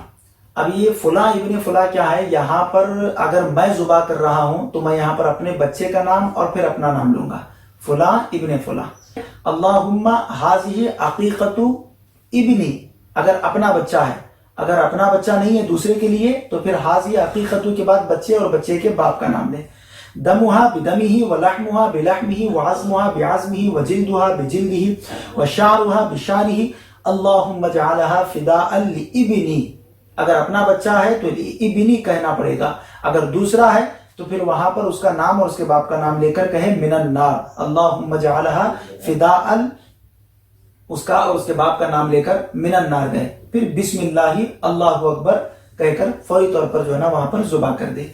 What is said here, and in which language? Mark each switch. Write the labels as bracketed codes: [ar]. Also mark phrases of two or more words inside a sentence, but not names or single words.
[ur] اب یہ فلاں ابن فلاں کیا ہے؟ یہاں پر اگر میں ذبح کر رہا ہوں تو میں یہاں پر اپنے بچے کا نام اور پھر اپنا نام لوں گا، فلاں ابن فلاں۔ [ar] اللہم ھذہ عقیقۃ ابنی، [ur] اگر اپنا بچہ ہے، اگر اپنا بچہ نہیں ہے دوسرے کے لیے تو پھر [ar] ھذہ عقیقۃ [ur] کے بعد بچے اور بچے کے باپ کا نام لیں۔ [ar] دمھا بدمہ ولحمھا بلحمہ وعظمھا بعظمہ وجلدھا بجلدہ وشعرھا بشعرہ اللہم اجعلھا فداء لابنی۔ [ur] اگر اپنا بچہ ہے تو ابنی کہنا پڑے گا، اگر دوسرا ہے تو پھر وہاں پر اس کا نام اور اس کے باپ کا نام لے کر کہیں [ar] من النار، اللہم اجعلھا فداء، [ur] اس کا اور اس کے باپ کا نام لے کر [ar] من النار [ur] گئے، پھر [ar] بسم اللہ اللہ اکبر [ur] کہہ کر فوری طور پر جو ہے نا وہاں پر ذبح کر دے۔